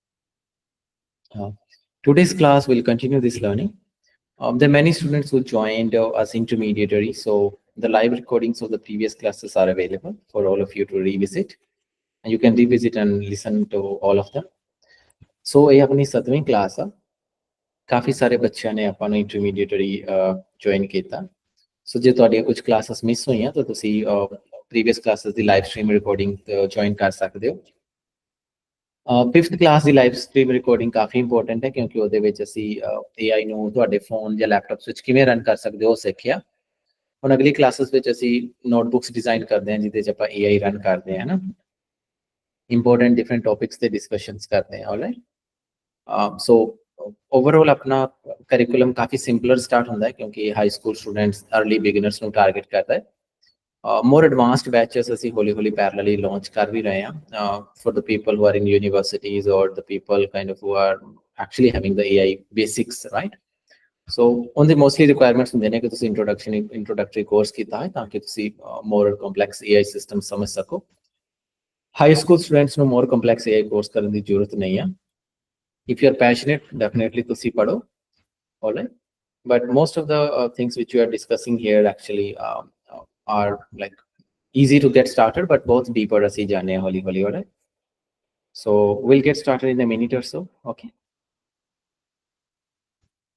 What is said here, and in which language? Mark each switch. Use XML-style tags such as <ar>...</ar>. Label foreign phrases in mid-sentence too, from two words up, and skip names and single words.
<en>Today's class will continue this learning. There are many students who joined as intermediary, so the live recordings of the previous classes are available for all of you to revisit, and you can revisit and listen to all of them.</en> <hi>So ये अपनी 7वीं क्लास है, काफी सारे बच्चों ने अपना इंटरमीडिएटरी ज्वाइन किया.</hi> <pa>सो जे ਤੁਹਾਡੀਆਂ ਕੁਝ ਕਲਾसेस ਮਿਸ ਹੋਈਆਂ ਤਾਂ ਤੁਸੀਂ</pa> <en>previous classes</en> <pa>ਦੀ</pa> <en>live stream recording join</en> <pa>ਕਰ ਸਕਦੇ ਹੋ. 5th ਕਲਾਸ ਦੀ</pa> <en>live stream recording</en> <pa>ਕਾਫੀ ਇੰਪੋਰਟੈਂਟ ਹੈ ਕਿਉਂਕਿ ਉਹਦੇ ਵਿੱਚ ਅਸੀਂ AI ਨੂੰ ਤੁਹਾਡੇ ਫੋਨ ਜਾਂ ਲੈਪਟਾਪਸ ਵਿੱਚ ਕਿਵੇਂ ਰਨ ਕਰ ਸਕਦੇ ਹੋ ਸਿੱਖਿਆ. ਹੁਣ ਅਗਲੀ ਕਲਾसेस ਵਿੱਚ ਅਸੀਂ</pa> <en>notebooks design</en> <pa>ਕਰਦੇ ਹਾਂ ਜਿਹਦੇ 'ਚ ਆਪਾਂ</pa> <en>AI run</en> <pa>ਕਰਦੇ ਹਾਂ ਨਾ.</pa> <en>important different topics</en> <pa>ਤੇ ਡਿਸਕਸ਼ਨਸ ਕਰਦੇ ਹਾਂ. ਆਲਰਾਈਟ.</pa> <en>so overall</en> <pa>ਆਪਣਾ ਕਰਿਕੂਲਮ ਕਾਫੀ</pa> <en>simpler start</en> <pa>ਹੁੰਦਾ ਹੈ ਕਿਉਂਕਿ</pa> <en>high school students early beginners</en> <pa>ਨੂੰ ਟਾਰਗੇਟ ਕਰਦਾ ਹੈ.</pa> <en>More advanced batches</en> <pa>ਅਸੀਂ ਹੌਲੀ</pa> <en>parallelly launch</en> <pa>ਕਰ ਵੀ ਰਹੇ ਹਾਂ</pa> <en>for the people who are in universities or the people kind of who are actually having the AI basics, right? So on the mostly requirements</en> <pa>ਹੁੰਦੇ ਨੇ ਕਿ ਤੁਸੀਂ</pa> <en>introductory course</en> <pa>ਕੀਤਾ ਹੈ ਤਾਂ ਕਿ ਤੁਸੀਂ</pa> <en>more complex AI systems</en> <pa>ਸਮਝ ਸਕੋ.</pa> <en>High school students</en> <pa>ਨੂੰ</pa> <en>more complex AI course</en> <pa>ਕਰਨ ਦੀ ਜ਼ਰੂਰਤ ਨਹੀਂ ਹੈ.</pa> <en>If you are passionate, definitely</en> <pa>ਤੁਸੀਂ ਪੜੋ.</pa> <en>All right, but most of the things which we are discussing here actually are like easy to get started, but both deeper</en> <pa>ਅਸੀਂ ਜਾਣੇ ਹੌਲੀ.</pa> <en>All right, so we'll get started in a minute or so.</en>